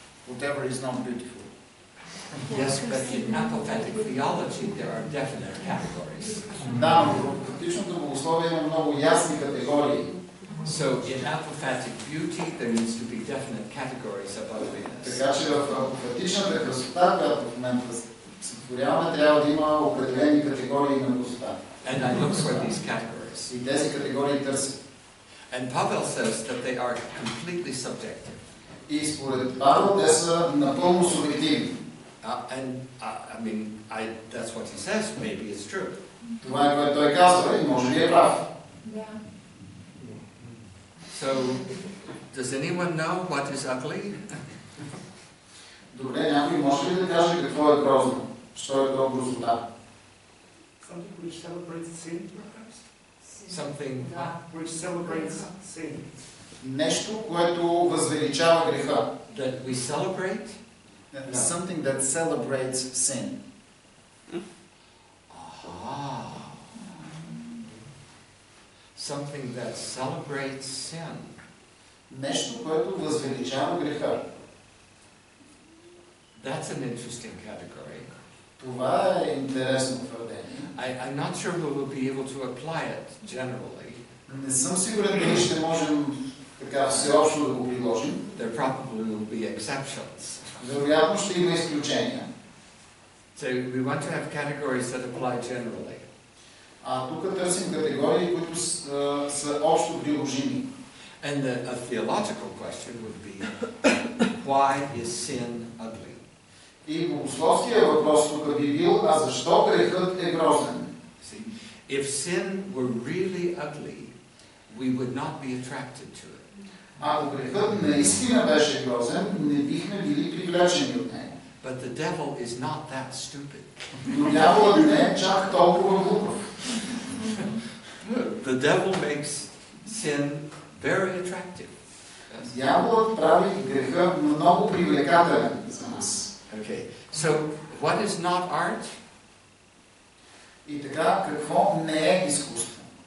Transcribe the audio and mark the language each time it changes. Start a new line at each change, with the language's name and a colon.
English: Whatever is not beautiful. Yes, but in apophatic theology there are definite categories.
Bulgarian: Да, но в практичното богословие има много ясни категории.
English: So in apophatic beauty there needs to be definite categories of ugliness.
Bulgarian: Така че в апофатичната красота, която в момента сътворяваме, трябва да има определени категории на красота.
English: And I look for these categories.
Bulgarian: И тези категории търсят.
English: And Pavel says that they are completely subjective.
Bulgarian: И според Павел те са напълно субективни.
English: I mean, that's what he says. Maybe it's true.
Bulgarian: Това е което той казва и може би е прав.
English: So, does anyone know what is ugly?
Bulgarian: Добре, някой може ли да каже какво е грозно? Що е то грозота?
English: Something which celebrates sin, perhaps? Something Which celebrates sin.
Bulgarian: Нещо, което възвеличава греха.
English: That we celebrate? Something that celebrates sin. Something that celebrates sin.
Bulgarian: Нещо, което възвеличава греха.
English: That's an interesting category.
Bulgarian: Това е интересно твърдение.
English: I'm not sure we will be able to apply it generally.
Bulgarian: Не съм сигурен дали ще можем така всеобщо да го приложим.
English: There probably will be exceptions.
Bulgarian: Вероятно ще има изключения.
English: So we want to have categories that apply generally.
Bulgarian: Тук търсим категории, които са общо приложими.
English: And a theological question would be, why is sin ugly?
Bulgarian: И богословския въпрос тук би бил, а защо грехът е грозен?
English: If sin were really ugly, we would not be attracted to it.
Bulgarian: Ако грехът наистина беше грозен, не бихме били привлечени от него.
English: But the devil is not that stupid.
Bulgarian: Но дяволът не е чак толкова глупав.
English: The devil makes sin very attractive.
Bulgarian: Дяволът прави греха много привлекателен за нас.
English: Okay. So, what is not art?
Bulgarian: И така, какво не е изкуство?